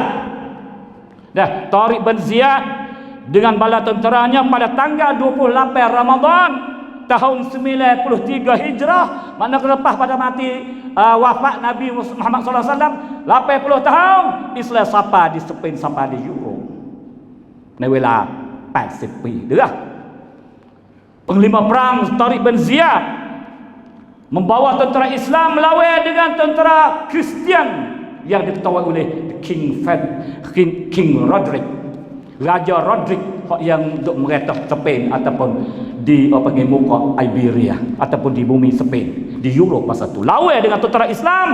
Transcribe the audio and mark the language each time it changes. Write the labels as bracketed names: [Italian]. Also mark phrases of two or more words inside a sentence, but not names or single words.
[Malay] Tariq bin Ziyad dengan bala tenteranya pada tanggal 28 Ramadan tahun 93 Hijrah, mana lepas pada mati wafat Nabi Muhammad SAW 80 tahun, Islam sampai di Spain sampai di Europe [Thai] ในเวลา80 ปีเด้อ [Malay] Penglima perang Tariq bin Ziyad membawa tentera Islam melawan dengan tentera Kristian yang diketuai oleh King Roderick, Raja Roderick yang duk meretah Spain ataupun di muka Iberia ataupun di bumi Spain di Europe masa tu lawan dengan tentera Islam.